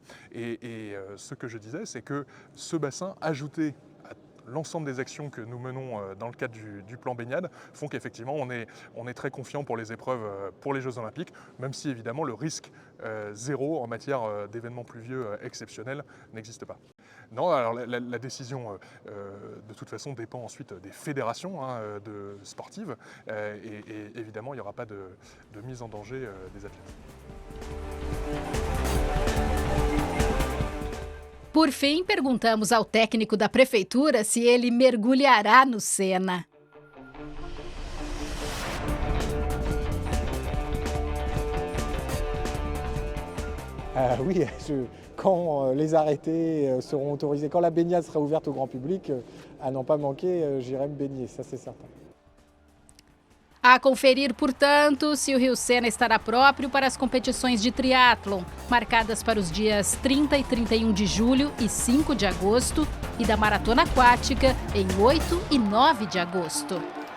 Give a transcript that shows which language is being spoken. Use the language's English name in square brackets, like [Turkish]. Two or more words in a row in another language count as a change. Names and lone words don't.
[French] Et ce que je disais, c'est que ce bassin ajouté à l'ensemble des actions que nous menons dans le cadre du plan baignade font qu'effectivement on est très confiant pour les épreuves pour les Jeux Olympiques, même si évidemment le risque zéro en matière d'événements pluvieux exceptionnels n'existe pas. Non, alors la décision de toute façon dépend ensuite des fédérations sportives et évidemment il n'y aura pas de mise en danger des athlètes. [Portuguese] Por fim, perguntamos ao técnico da prefeitura se ele mergulhará no Sena. [French] Oui, quand les arrêtés seront autorisés, quand la baignade sera ouverte au grand public, à n'en pas manquer, j'irai me baigner, ça c'est certain. [Portuguese] A conferir, portanto, se o Rio Sena estará próprio para as competições de triatlon, marcadas para os dias 30 e 31 de julho e 5 de agosto, e da maratona aquática em 8 e 9 de agosto.